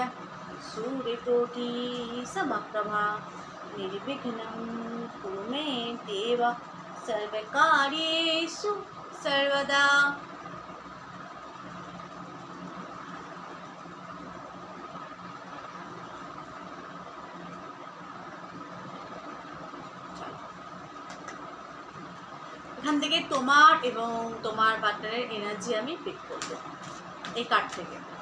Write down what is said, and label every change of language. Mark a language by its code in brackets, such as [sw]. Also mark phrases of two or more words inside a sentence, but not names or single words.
[sa] सूर्यकोटि समप्रभा निर्विघ्नं कुरु मे देव सर्वकार्येषु सर्वदा। [bn] এখান থেকে তোমার এবং তোমার পার্টনারের এনার্জি আমি পিক করব এই কার্ড থেকে।